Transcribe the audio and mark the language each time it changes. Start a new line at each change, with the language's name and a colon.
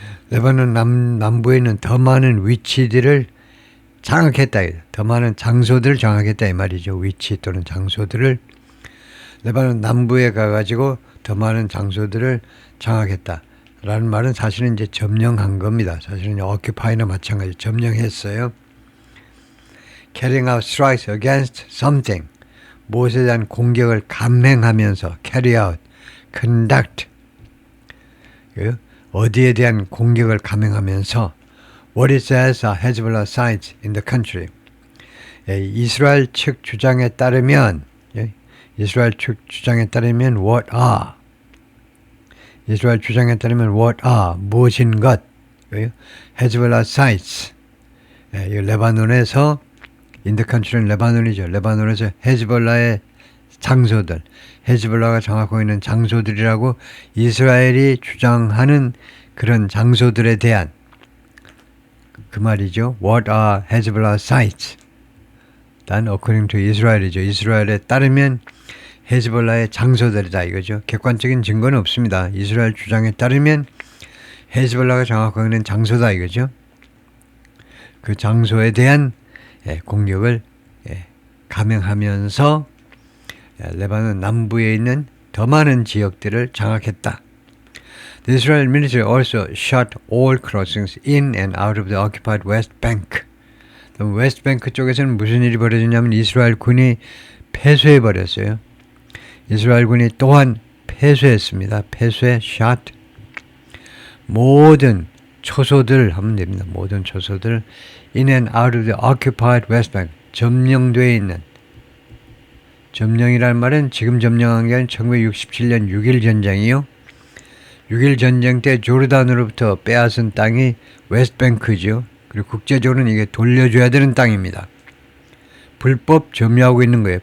Korean: 레바논 남부에 있는 더 많은 위치들을 장악했다. 더 많은 장소들을 장악했다 이 말이죠. 위치 또는 장소들을 레바논 남부에 가가지고 더 많은 장소들을 장악했다. 라는 말은 사실은 이제 점령한 겁니다. 사실은 occupy나 마찬가지 점령했어요.
English: Carrying out strikes against something.
Korean: 무엇에 대한 공격을 감행하면서 carry out, conduct. 어디에 대한 공격을 감행하면서
English: what it says are Hezbollah sites in the country.
Korean: 이스라엘 측 주장에 따르면
English: what are?
Korean: 이스라엘 주장에 따르면
English: what are?
Korean: 무엇인 것? Hezbollah sites. 레바논에서
English: in the country
Korean: 는 레바논이죠. 레바논에서 헤즈볼라의 장소들, 헤즈볼라가 장악하고 있는 장소들이라고 이스라엘이 주장하는 그런 장소들에 대한 그 말이죠.
English: What are Hezbollah sites? 단 according to Israel이죠.
Korean: 이스라엘에 따르면 헤즈볼라의 장소들이다 이거죠. 객관적인 증거는 없습니다. 이스라엘 주장에 따르면 헤즈볼라가 정확하게 있는 장소다 이거죠. 그 장소에 대한 공격을 감행하면서 레바논 남부에 있는 더 많은 지역들을 장악했다.
English: The Israel military also shut all crossings in and out of the occupied West Bank.
Korean: 웨스트 뱅크 쪽에서는 무슨 일이 벌어졌냐면 이스라엘 군이 패소해버렸어요. 이스라엘 군이 또한 패소했습니다. 패소해, shot. 모든 초소들 하면 됩니다. 모든 초소들
English: in and out of the occupied West Bank.
Korean: 점령되어 있는. 점령이란 말은 지금 점령한 게 아니라 1967년 6.1 전쟁이요. 6.1 전쟁 때 조르단으로부터 빼앗은 땅이 웨스트뱅크죠. 그리고 국제적으로는 이게 돌려줘야 되는 땅입니다. 불법 점유하고 있는 거예요.